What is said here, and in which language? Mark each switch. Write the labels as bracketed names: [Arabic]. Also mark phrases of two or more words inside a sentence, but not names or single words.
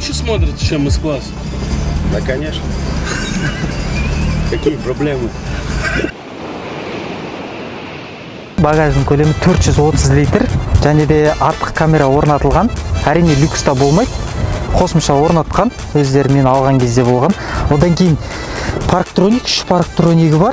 [Russian] смотрится, чем С-класс. Да, конечно. Какие проблемы? [Kazakh] Багаждың көлемі 430 литр, және де артқы камера орнатылған. Әрине люкста болмайды. Қосымша орнатқан, өздері мен алған кезде болған. Одан кейін парктроник, 3 парктронигі бар.